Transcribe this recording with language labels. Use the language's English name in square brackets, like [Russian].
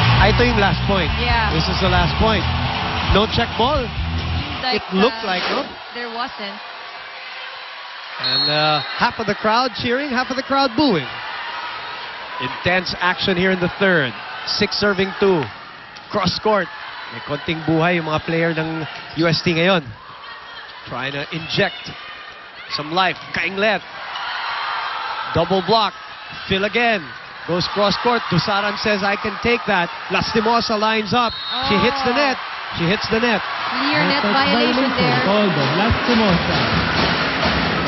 [Filipino] Ito yung last point. [English] Yeah. This is the last point. No check ball. It looked like, no? There wasn't. And half of the crowd cheering, half of the crowd booing. Intense action here in the third. 6 serving 2. Cross court. [Filipino] May konting buhay yung mga player ng UST ngayon. [English] Trying to inject some life. Kainglet. Double block. Phil again. Goes cross court. Tusaran says, I can take that. Lastimosa lines up. She hits the net. She hits the net. Clear net violation there. Called on Lastimosa.